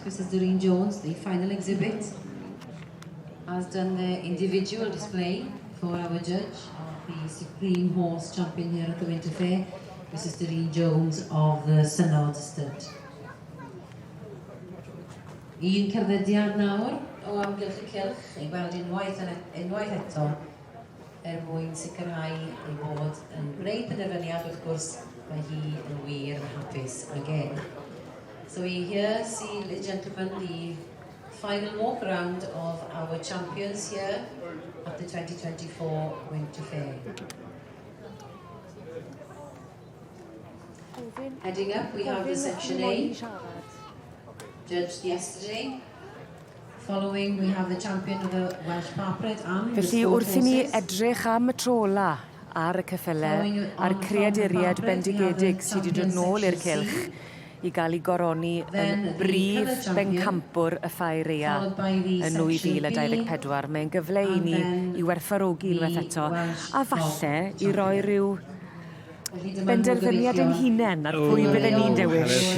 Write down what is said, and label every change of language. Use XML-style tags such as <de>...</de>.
<en>Mrs Doreen Jones, the final exhibit, has done the individual display for our judge of the Supreme Horse Champion here at the Winter Fair, Mrs Doreen Jones of the Synod Stud.</en> <cy>Un cerddediad nawr o amgylch y cylch ei weld unwaith eto mwyn sicrhau ei bod yn gwneud penderfyniad wrth gwrs mae hi yn wir yn hapus again.</cy> <en>So we here see, ladies and gentlemen, the final walk around of our champions here at the 2024 Winter Fair. Heading up, we have the Section A, judged yesterday. Following, we have the champion of the Welsh Parpred and the</en> <cy>Felly</cy> <en>sport</en> <cy>wrth i ni</cy> <en>horses.</en> <cy>edrych am y tro ola ar y ceffylau, a'r creaduriad bendigedig sydd wedi dod nôl i'r cylch i gael ei goroni yn Brif Bencampwr y Ffair Aeaf yn 2024. Mae'n gyfle i ni i werthfawrogi unwaith eto, a falle i roi rhyw benderfyniad yn hunain ar pwy bydden ni'n dewis.</cy>